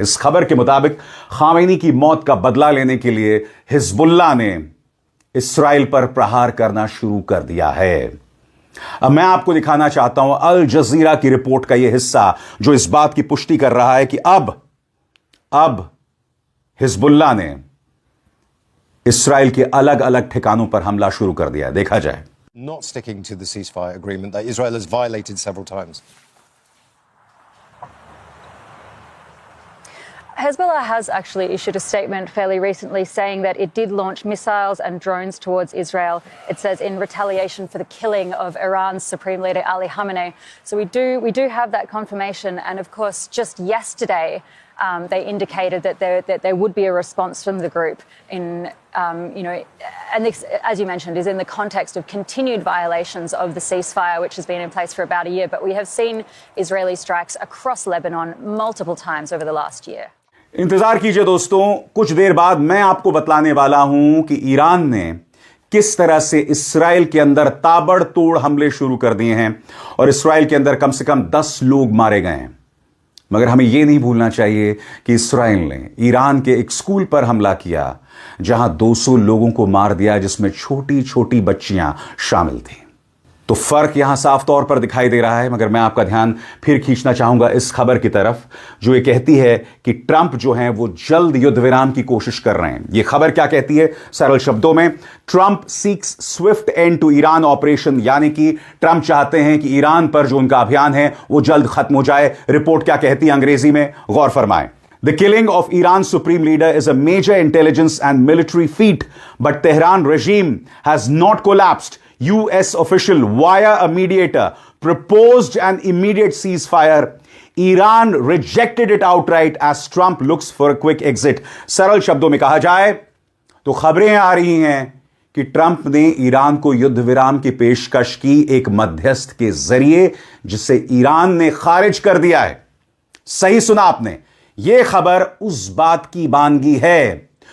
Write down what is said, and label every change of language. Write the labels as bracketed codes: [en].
[hi] इस खबर के मुताबिक खामेनी की मौत का बदला लेने के लिए हिजबुल्लाह ने इस्राइल पर प्रहार करना शुरू कर दिया है। अब मैं आपको दिखाना चाहता हूं अल जजीरा की रिपोर्ट का यह हिस्सा जो इस बात की पुष्टि कर रहा है कि अब हिजबुल्लाह ने इसराइल के अलग अलग ठिकानों पर हमला शुरू कर दिया। देखा जाए। [en] Not sticking to the ceasefire agreement that Israel has violated several times. Hezbollah has actually issued a statement fairly recently saying that it did launch missiles and drones towards Israel. It says in retaliation for the killing of Iran's Supreme Leader Ali Khamenei. So we do have that confirmation, and of course, just yesterday they indicated that there would be a response from the group in, and this, as you mentioned, is in the context of continued violations of the ceasefire, which has been in place for about a year. But we have seen Israeli strikes across Lebanon multiple times over the last year. [hi] इंतजार कीजिए दोस्तों, कुछ देर बाद मैं आपको बतलाने वाला हूं कि ईरान ने किस तरह से इसराइल के अंदर ताबड़तोड़ हमले शुरू कर दिए हैं और इसराइल के अंदर कम से कम 10 लोग मारे गए हैं। मगर हमें यह नहीं भूलना चाहिए कि इसराइल ने ईरान के एक स्कूल पर हमला किया जहां 200 लोगों को मार दिया, जिसमें छोटी छोटी बच्चियां शामिल थी। तो फर्क यहां साफ तौर पर दिखाई दे रहा है। मगर मैं आपका ध्यान फिर खींचना चाहूंगा इस खबर की तरफ जो ये कहती है कि ट्रंप जो हैं वो जल्द युद्ध विराम की कोशिश कर रहे हैं। ये खबर क्या कहती है? सरल शब्दों में, [en] Trump seeks swift end to Iran operation, [hi] यानी कि ट्रंप चाहते हैं कि ईरान पर जो उनका अभियान है वो जल्द खत्म हो जाए। रिपोर्ट क्या कहती है अंग्रेजी में? गौर फरमाएं। [en] The killing of Iran's supreme leader is a major intelligence and military feat, but Tehran regime has not collapsed. US official via a mediator proposed an immediate ceasefire. Iran rejected it outright as Trump looks for a quick exit. [hi] सरल शब्दों में कहा जाए तो खबरें आ रही हैं कि ट्रंप ने ईरान को युद्ध विराम की पेशकश की एक मध्यस्थ के जरिए, जिसे ईरान ने खारिज कर दिया है। सही सुना आपने, यह खबर उस बात की बानगी है।